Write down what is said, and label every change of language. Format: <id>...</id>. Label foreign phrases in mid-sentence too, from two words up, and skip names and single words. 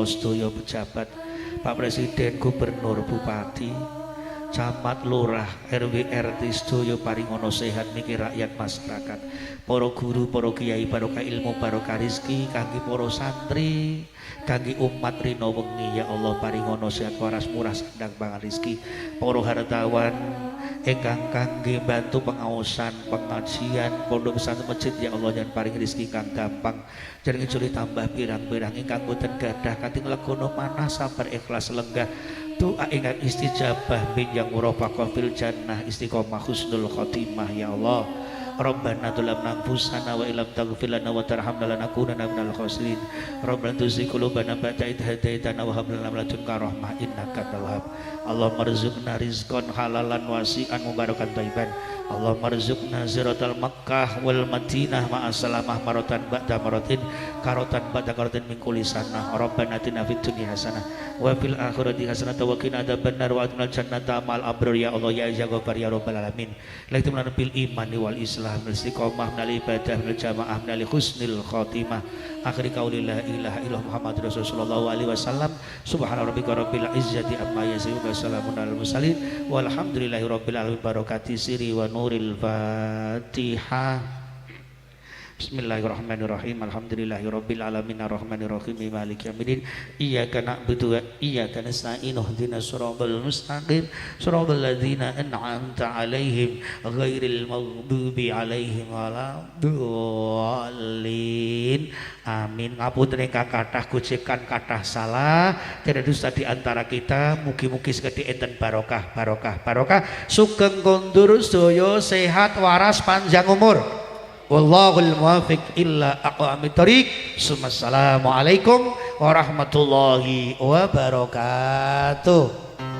<jv>Sedaya pejabat, Pak Presiden, Gubernur, Bupati, camat, lurah, RW, RT sedaya paringono sehat niki rakyat masyarakat. Para guru, para kiai, barokah ilmu, barokah rezeki kangge para santri, kangge umat rina wengi</jv> <ar>يا الله</ar> <jv>paringono sehat waras murah sandang pangan rezeki. Para hartawan ingkang kangge bantu pengaosan, pengajian, pondok pesantren masjid</jv> <ar>يا الله</ar> <jv>jan paring rezeki kang gampang. Jangan ngejuli tambah pirang-pirang ingkang boten gadah kating legono manah sabar ikhlas lenggah. Doa ingkang istijabah minjang</jv> <ar>مرافقة في الجنة استقامة حسن الخاتمة يا الله. ربنا ظلمنا أنفسنا وإن لم تغفر لنا وترحمنا لنكونن من الخاسرين. ربنا تزغ قلوبنا بعد إذ هديتنا وهب لنا من لدنك رحمة إنك أنت الوهاب. اللهم ارزقنا رزقا حلالا واسعا مباركا طيبا. اللهم ارزقنا زيارة مكة والمدينة مع السلامة مرة بعد مرة كرة بعد كرة من كل سنة. ربنا آتنا في الدنيا حسنة وفي الآخرة حسنة وقنا عذاب النار وأدخلنا جنة مع الأبرار يا الله يا غفار يا رب العالمين. ليتم لنا بالإيمان والإسلام استقامة من العبادة من الجماعة من حسن الخاتمة. آخر قولي لا إله إلا الله محمد رسول الله عليه وسلم. سبحان ربك رب العزة عما يصفون وسلام على المرسلين والحمد لله رب العالمين. بركة سر ونور الفاتحة. بسم الله الرحمن الرحيم. الحمد لله رب العالمين الرحمن الرحيم مالك يوم الدين. إياك نعبد وإياك نستعين اهدنا الصراط المستقيم صراط الذين أنعمت عليهم غير المغضوب عليهم ولا الضالين.</ar> <jv>Amin. Ngapunten ingkang kathah gojekan kathah salah</jv> <id>tiada dusta di antara kita.</id> <jv>Mugi-mugi segede enten barokah barokah barokah sugeng kondur sedaya sehat waras panjang umur.</jv> <ar>والله الموفق إلا أقوم الطريق. السلام عليكم ورحمة الله وبركاته.</ar>